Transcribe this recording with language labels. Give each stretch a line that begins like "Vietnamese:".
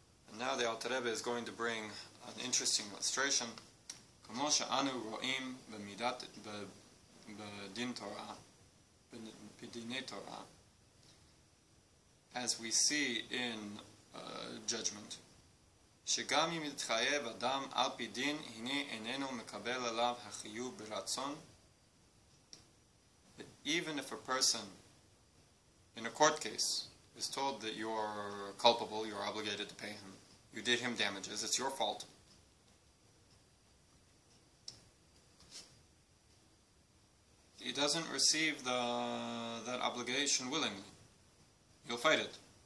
English: And now the Alter Rebbe is going to bring an interesting illustration.
Hebrew: Kamo she'anu ro'im b'din Torah, b'dinei Torah,
English: as we see in judgment.
Hebrew: שגם אם יתחייב אדם על פי דין, הנה איננו מקבל עליו החיוב ברצון.
English: Even if a person in a court case is told that you're culpable, you're obligated to pay him, you did him damages, it's your fault, he doesn't receive that obligation willingly. He'll fight it.